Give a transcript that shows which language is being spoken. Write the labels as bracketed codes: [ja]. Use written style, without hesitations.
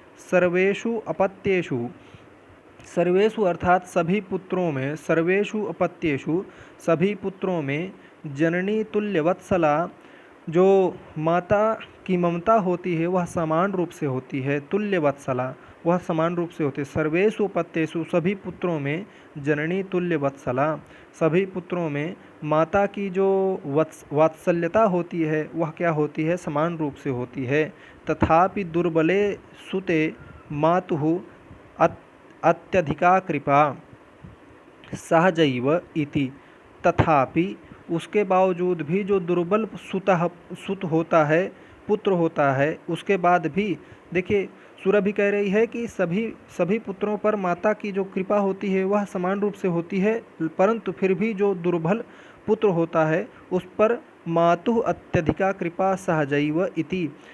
[hi] सर्वेषु अर्थात सभी पुत्रों में, सर्वेषु अपत्येषु सभी पुत्रों में, जननी तुल्यवत्सला जो माता की ममता होती है वह समान रूप से होती है। तुल्यवत्सला वह समान रूप से होती है। सर्वेषु अपत्येषु सभी पुत्रों में, जननी तुल्यवत्सला सभी पुत्रों में माता की जो वात्सल्यता होती है वह क्या होती है, समान रूप से होती है। [sa] तथापि दुर्बले सुते मातुः अत्यधिका कृपा सहजैव इति। [hi] तथापि उसके बावजूद भी जो दुर्बल सुत होता है, पुत्र होता है, उसके बाद भी देखिए सुरभि कह रही है कि सभी पुत्रों पर माता की जो कृपा होती है वह समान रूप से होती है, परंतु फिर भी जो दुर्बल पुत्र होता है उस पर [sa] मातुः अत्यधिका कृपा सहजैव इति।